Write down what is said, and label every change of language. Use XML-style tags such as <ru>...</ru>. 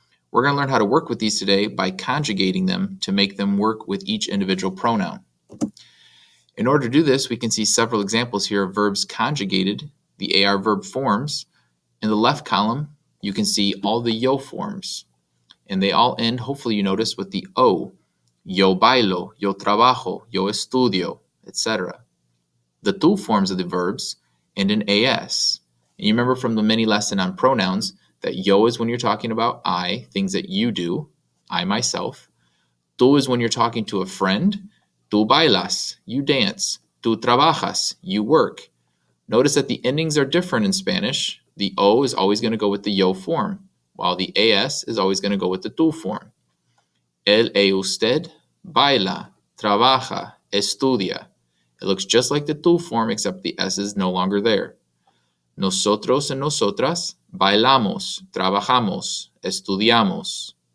<en>We're going to learn how to work with these today by conjugating them to make them work with each individual pronoun. In order to do this, we can see several examples here of verbs conjugated, the AR verb forms. In the left column, you can see all the yo forms, and they all end, hopefully you notice, with the O.</en> <es>Yo bailo, yo trabajo, yo estudio, etc.</es> <en>The tu forms of the verbs end in AS. And you remember from the mini lesson on pronouns that yo is when you're talking about I, things that you do, I myself. Tu is when you're talking to a friend.</en> <es>Tu bailas,</es> <en>you dance.</en> <es>Tu trabajas,</es> <en>you work. Notice that the endings are different in Spanish. The O is always going to go with the yo form, while the AS is always going to go with the tu form.</en> <es>Él y usted baila, trabaja, estudia.</es> <en>It looks just like the tu form, except the S is no longer there.</en> <es>Nosotros and nosotras bailamos, trabajamos, estudiamos.</es>